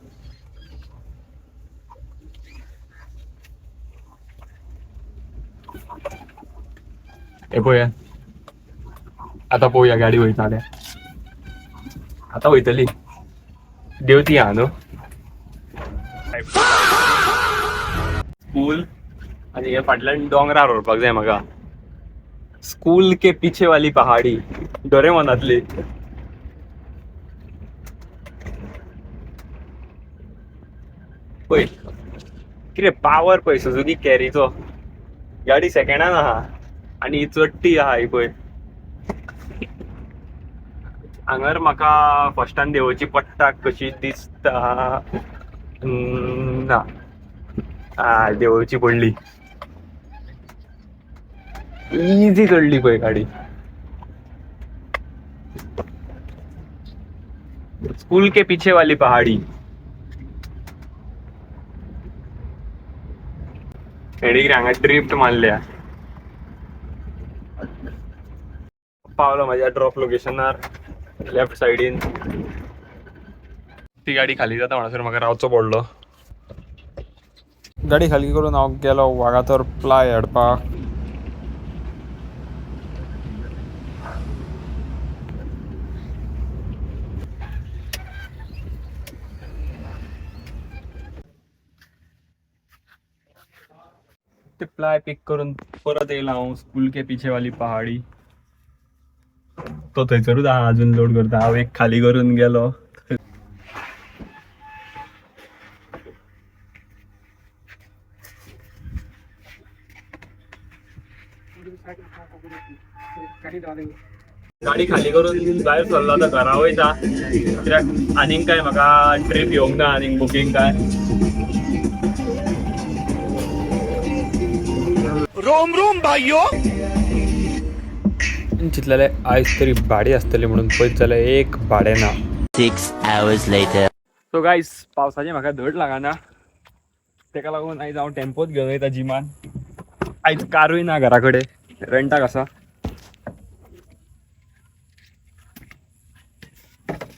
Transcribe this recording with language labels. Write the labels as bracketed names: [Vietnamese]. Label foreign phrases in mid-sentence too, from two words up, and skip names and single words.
[Konkani] हे पळया, आतां पळोवया गाडी वयताले. आतां वयतली देवती आहा न्हू स्कूल. आनी हे फाटल्यान दोंगरार व्हरपाक जाय म्हाका. [Hindi] स्कूल के पीछे वाली पहाड़ी, [Konkani] डोरेमोनांतली. पळय कितें पावर पळय सुझुकी कॅरीचो. गाडी सेकंडान आहा आनी चडटी आहा ही पळय. हांगार म्हाका फस्टान देंवची पडटा कशी दिसता. ना, देंवची पडली. इजी चडली पळय गाडी. [Hindi] स्कूल के पीछे वाली पहाड़ी. [Konkani] हेडी हांगा ड्रिफ्ट मारल्या. पावलो म्हाज्या ड्रॉप लोकेशनार लेफ्ट सायडीन. ती गाडी खाली जाता म्हणसर म्हाका रावचो पडलो. गाडी खाली करून हांव गेलो वागातोर प्लाय हाडपाक. ते प्लाय पिक करून परत येयला हांव [Hindi] स्कूल के पीछे वाली पहाड़ी. [Konkani] तो थंयसरूच आहा अजून लोड करता. हांव एक खाली करून गेलो. गाडी खाली करून भायर सरलो आतां घरा वयता. कित्याक आनीक काय म्हाका ट्रीप येवंक ना आनीक बुकींग काय. [Hindi] रोम रोम भाइयों. [Konkani] चिंतलेले आयज तरी भाडी आसतली म्हणून, पयत जाल्यार एक भाडें ना. [English] 6 hours later. so guys, [Konkani] पावसाची म्हाका धड लागना. तेका लागून आयज हांव टेम्पोच घेवन वयता जिमान. आयज कारूय ना घरा कडेन, रेंटाक आसा.